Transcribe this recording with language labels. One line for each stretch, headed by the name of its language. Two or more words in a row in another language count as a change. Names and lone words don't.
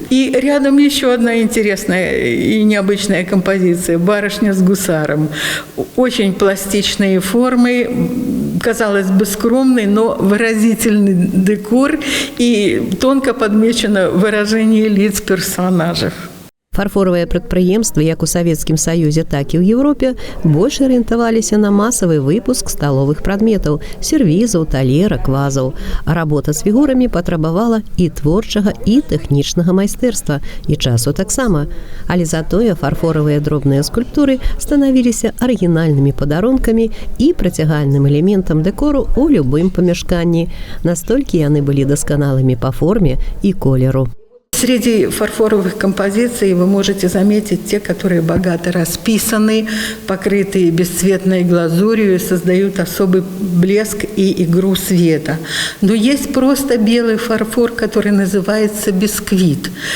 Russian: И рядом еще одна интересная и необычная композиция «Барышня с гусаром». Очень пластичные формы, казалось бы, скромный, но выразительный декор, и тонко подмечено выражение лиц персонажей.
Belarusian: Фарфоравыя прадпрыемствы як у Савецкім Саюзе, так і ў Еўропе больш арыентаваліся на масавы выпуск сталовых прадметаў, сервізаў, талерак, вазаў. А работа з фігурамі патрабавала і творчага, і тэхнічнага майстэрства, і часу таксама. Але затое фарфоравыя дробныя скульптуры станавіліся арыгінальнымі падарункамі і прыцягальным элементам дэкору ў любым памяшканні. Настолькі яны былі дасканалымі па форме і колеру.
Russian: Среди фарфоровых композиций вы можете заметить те, которые богато расписаны, покрытые бесцветной глазурью, создают особый блеск и игру света. Но есть просто белый фарфор, который называется бисквит.